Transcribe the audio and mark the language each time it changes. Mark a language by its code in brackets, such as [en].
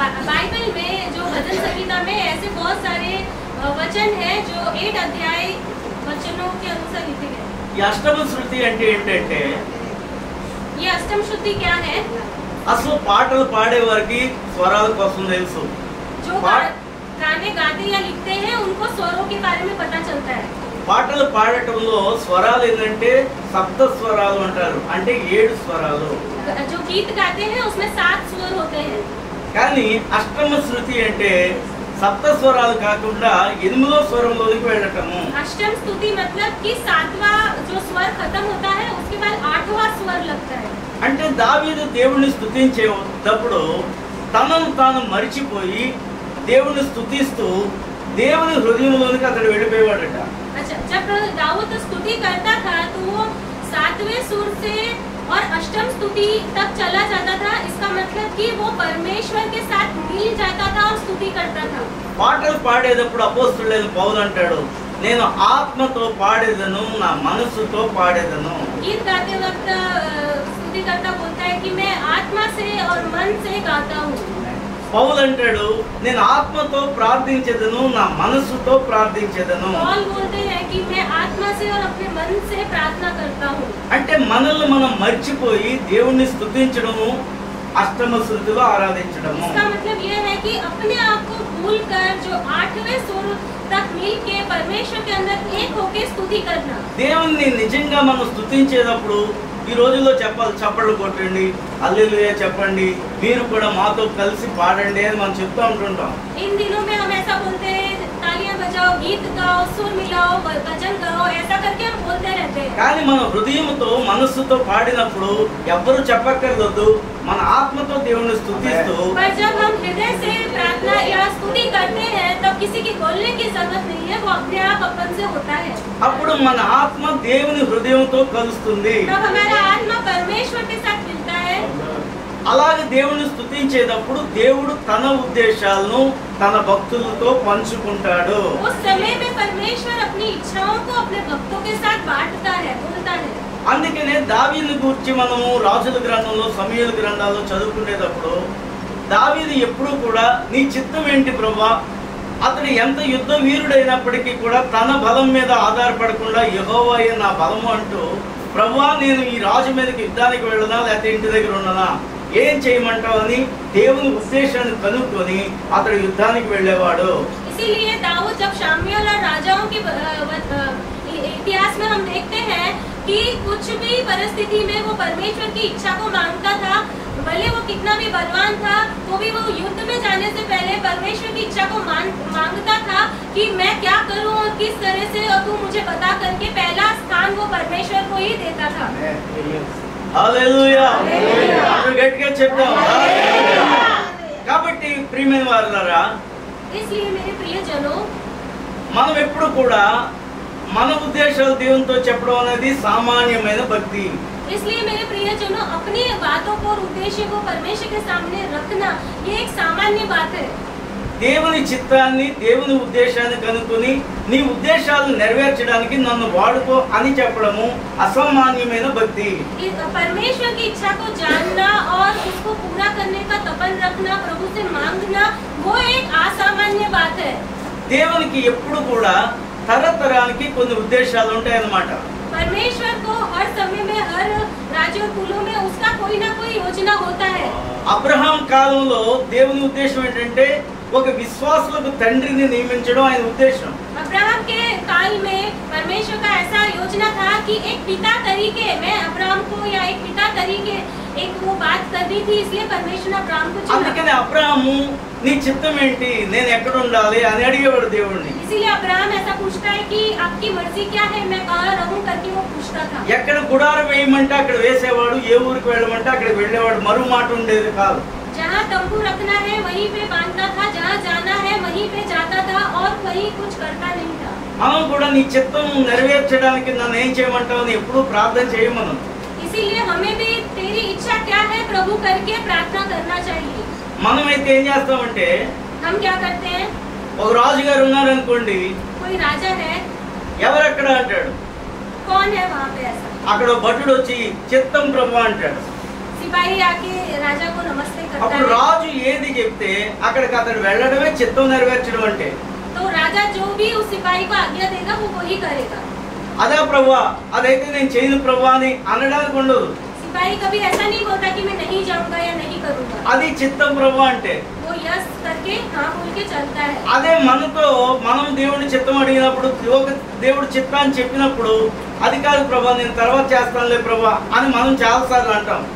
[hi] Bible में जो वचन संहिता में ऐसे बहुत सारे वचन हैं जो 8 अध्याय वचनों के अनुसार लिखे गए। [te] ఈ అష్టమ శృతి అంటే ఏంటంటే [hi] ये अष्टम शुद्धि क्या है? [te] అసలు పాటలు పాడే వారికి స్వరాల కోసం తెలుసు. [hi] जो गाने गाते या लिखते हैं उनको स्वरों के बारे में पता चलता है। [te] పాటలు పాడటంలో స్వరాలు ఏంటంటే సప్త స్వరాలు అంటారు, అంటే 7 స్వరాలు. [hi] जो गीत गाते हैं उसमें 7 स्वर होते हैं। [te] కానీ అష్టమ శృతి అంటే సప్త స్వరాలు కాకుండా 8వ స్వరంలోకి వెళ్ళటము. [hi] अष्टम स्तुति मतलब कि 7वां जो स्वर खत्म होता है उसके बाद 8वां स्वर लगता है। [te] అంటే దావీదు దేవుణ్ణి స్తుతించేటప్పుడు తనను తాను మరిచిపోయి దేవుణ్ణి స్తుతిస్తూ దేవుని హృదయంలోనికి అతడు వెళ్ళిపోయేవాడట. [hi] अच्छा, जब दाऊद स्तुति करता था तो वो 7वें सुर से और अष्टम स्तुति तक चला जाता था। इसका मतलब कि वो परमेश्वर के साथ मिल जाता था और स्तुति करता था। [te] పాటలు పాడేటప్పుడు అపోస్తులైన పౌలు అంటాడు, నేను ఆత్మతో పాడేదను, నా మనసుతో పాడేదను. [hi] गीत गाते वक्त स्तुति करता बोलता है कि मैं आत्मा से और मन से गाता हूँ। [te] పౌలు అంటాడు, నేను ఆత్మతో ప్రార్థించేదను, నా మనసుతో ప్రార్థించేదను. [hi] पौल बोलते हैं कि मैं आत्मा से और अपने मन से प्रार्थना करता हूँ। [te] అంటే మనల్ని మనం మర్చిపోయి దేవుణ్ణి స్తుతించడము, అష్టమ శృతిలో ఆరాధించడము. [hi] इसका मतलब यह है कि अपने आप को भूलकर जो 8वें सुर तक मिल के परमेश्वर के अंदर एक होके स्तुति करना। [te] దేవుణ్ణి నిజంగా మనం స్తుతించేటప్పుడు ఈ రోజుల్లో చెప్పాలి, చప్పట్లు కొట్టండి, హల్లెలూయా చెప్పండి, మీరు కూడా మాతో కలిసి పాడండి అని మనం చెప్తూ ఉంటుంటాం. [hi] इन दिनों में हम ऐसा बोलते हैं, तालियां बजाओ, गीत गाओ, सुर मिलाओ, भजन गाओ, ऐसा करके हम बोलते रहते हैं। [te] కానీ మన హృదయంతో మనస్సుతో పాడినప్పుడు ఎవ్వరు చెప్పక్కర్లేదు, మన ఆత్మతో దేవుణ్ణి స్తుతిస్తూ [hi] पर जब हम हृदय से प्रार्थना या स्तुति करते हैं तब किसी की बोलने की जरूरत नहीं है, वो अपने आप अपन से होता है। [te] అప్పుడు మన ఆత్మ దేవుని హృదయంతో కలుస్తుంది. [hi] तब हमारा आत्मा परमेश्वर के साथ मिलता है। [te] అలాగే దేవుని స్తుతించేటప్పుడు దేవుడు తన ఉద్దేశాలను తన భక్తులతో పంచుకుంటాడు. [hi] उस समय में परमेश्वर अपनी इच्छाओं को अपने भक्तों के साथ बांटता है, बोलता है। [te] అందుకనే దావీదు గురించి మనము రాజుల గ్రంథంలో సమూయేలు గ్రంథాల్లో చదువుకునేటప్పుడు దావీదు ఎప్పుడూ కూడా నీ చిత్తం ఏంటి ప్రభువా, అతడు ఎంత యుద్ధ వీరుడైనప్పటికీ కూడా తన బలం మీద ఆధారపడకుండా యెహోవాయే నా బలము అంటూ, ప్రభువా నేను ఈ రాజు మీదకి యుద్ధానికి వెళ్ళనా లేకపోతే ఇంటి దగ్గర ఉండనా, ఏం చేయమంటావు అని దేవుని ఉద్దేశాన్ని కనుక్కొని అతడు యుద్ధానికి వెళ్ళేవాడు. [hi] इसीलिए दाऊद जब शामुएल और राजाओं की इतिहास में हम देखते हैं कि कुछ भी परिस्थिति में वो परमेश्वर की इच्छा को मांगता था, भले वो कितना भी बलवान था तो भी वो युद्ध में जाने से पहले परमेश्वर की इच्छा को मांगता था कि मैं क्या करूं और किस तरह से, और तू मुझे बता करके पहला स्थान वो परमेश्वर को ही देता था। [te] హల్లెలూయా, అందరూ గట్టిగా చెప్తాం. కాబట్టి ప్రియమైన వారులారా, [hi] इसलिए मेरे प्रियजनों, [te] మనం ఎప్పుడు కూడా మన ఉద్దేశాలు దేవునితో చెప్పడం అనేది సామాన్యమైన భక్తి. [hi] इसलिए मेरे प्रियजनों, अपनी बातों को और उद्देश्य को परमेश्वर के सामने रखना ये एक सामान्य बात है। [te] దేవుని చిత్తాన్ని దేవుని ఉద్దేశాన్ని కనుక్కొని నీ ఉద్దేశాలను నెరవేర్చడానికి నన్ను వాడుకో అని చెప్పడము అసామాన్యమైన భక్తి. [hi] परमेश्वर की इच्छा को जानना और उसको पूरा करने का तपन रखना, प्रभु से मांगना, वो एक असामान्य बात है। [te] దేవునికి ఎప్పుడు కూడా తరతరానికి కొన్ని ఉద్దేశాలు ఉంటాయి అన్నమాట. [hi] परमेश्वर को हर समय में, हर राज्य और कुलों में उसका कोई ना कोई योजना होता है। [te] అబ్రహాం కాలంలో దేవుని ఉద్దేశం ఏంటంటే ఒక విశ్వాసులకు తండ్రిని నియమించడం ఆయన ఉద్దేశం. [hi] अब्राहम के काल में परमेश्वर का ऐसा योजना था कि एक पिता तरीके में अब्राहम को, या एक पिता तरीके एक वो बात करनी थी, इसलिए परमेश्वर ने अब्राहम को चुना। [te] అందుకని అబ్రహాము నీ చిత్తం ఏంటి, నేను ఎక్కడ ఉండాలి అని అడిగేవాడు దేవుడిని. [hi] इसीलिए अब्राहम ऐसा पूछता है कि आपकी मर्जी क्या है, मैं कहाँ रहूं करके वो पूछता था। [te] ఎక్కడ గుడారం వేయమంటే అక్కడ వేసేవాడు, ఏ ఊరికి వెళ్ళమంటే అక్కడికి వెళ్ళేవాడు, మరో మాట ఉండేది కాదు. [hi] जहाँ तंबू रखना है वहीं पे बांधता था, जहाँ जाना है वहीं पे जाता था और कहीं कुछ करता नहीं था। [te] మనం కూడా నీ చిత్తం నెరవేర్చడానికి నన్ను ఏం చేయమంటావు అని ఎప్పుడూ ప్రార్థన చేయమను. [hi] इसीलिए हमें भी तेरी इच्छा क्या है प्रभु करके प्रार्थना करना चाहिए। [te] మనమైతే ఏం చేస్తామంటే, [hi] हम क्या करते हैं, [te] ఒక రాజుగారు ఉన్నారనుకోండి, [hi] कोई राजा है, [te] ఎవరెక్కడ అంటాడు, [hi] कौन है वहाँ पे ऐसा, [te] అక్కడ భటుడు వచ్చి చిత్తం ప్రభు అంటాడు. [hi] सिपाही आके राजा को नमस्ते करता [te] అప్పుడు [hi] है। [te] రాజు ఏది చెప్తే అక్కడికి అతడు వెళ్ళడమే చిత్తం నెరవేర్చడం అంటే. [hi] तो राजा जो भी उस सिपाही को आज्ञा देगा वो वही करेगा। [te] అదే ప్రభువా, అదైతే నేను చేయను ప్రభువా అని అనడానికి ఉండదు. [hi] सिपाही कभी ऐसा नहीं बोलता कि मैं नहीं जाऊंगा या नहीं करूंगा, [te] అది చిత్తం ప్రభు అంటే. [hi] वो यस करके हाँ बोल के चलता है। [te] అదే మనతో మనం దేవుడి చిత్తం అడిగినప్పుడు, దేవుడి చిత్తాన్ని చెప్పినప్పుడు, అది కాదు ప్రభా నేను తర్వాత చేస్తానులే ప్రభా అని మనం చాలా సార్లు అంటాం.